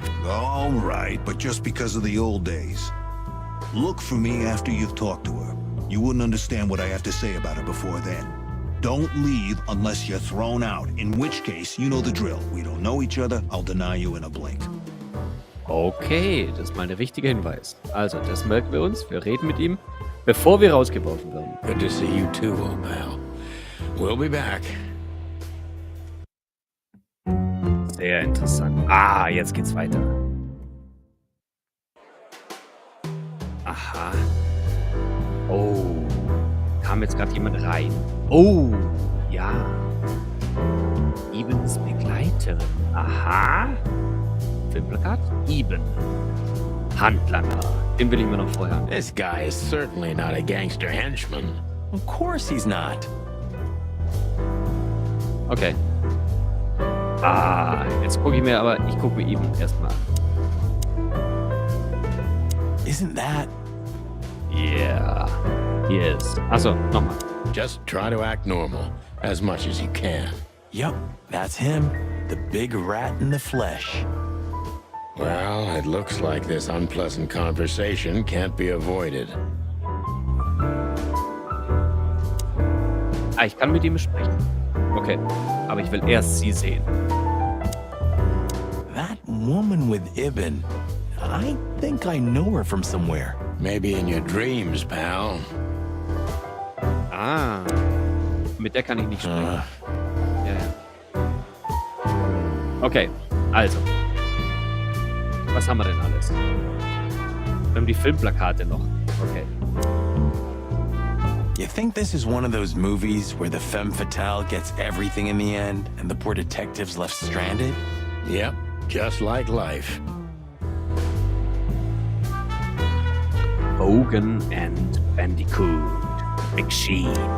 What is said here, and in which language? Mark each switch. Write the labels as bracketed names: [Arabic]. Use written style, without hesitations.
[English] All right, but just because of the old days. Look for me after you've talked to her. You wouldn't understand what I have to say about her before then. Don't leave unless you're thrown out, in which case, you know the drill. We don't know each other, I'll deny you in a blink. [German] Okay, das ist mal ein wichtiger Hinweis. Also, das merken wir uns. Wir reden mit ihm, bevor wir rausgeworfen werden. [English] Good to see you too, old pal. We'll be back. [German] Sehr interessant. Ah, jetzt geht's weiter. Aha. Oh. Kam jetzt gerade jemand rein. Oh. Ja. Ibens Begleiterin. Aha. Filmplakat. Iben. Handlanger. Den will ich mir noch vorher an. [English] This guy is certainly not a gangster henchman. Of course he's not. Okay. [German] Ah, jetzt gucke ich mir Iben erstmal an. [English] Isn't that? Yeah. Yes. [German] Achso, nochmal. [English] Just try to act normal, as much as you can. Yup, that's him. The big rat in the flesh. Well, it looks like this unpleasant conversation can't be avoided. [German] Ah, ich kann mit ihm sprechen. Okay, aber ich will erst sie sehen. [English] That woman with Ibn. I think I know her from somewhere. Maybe in your dreams, pal. [German] Ah, mit der kann ich nicht sprechen. Ja, ja. Okay, also. Was haben wir denn alles? Wir haben die Filmplakate noch. Okay. [English] You think this is one of those movies where the femme fatale gets everything in the end and the poor detective's left stranded? Yep, just like life. Bogan and Bandicoot. McSheen.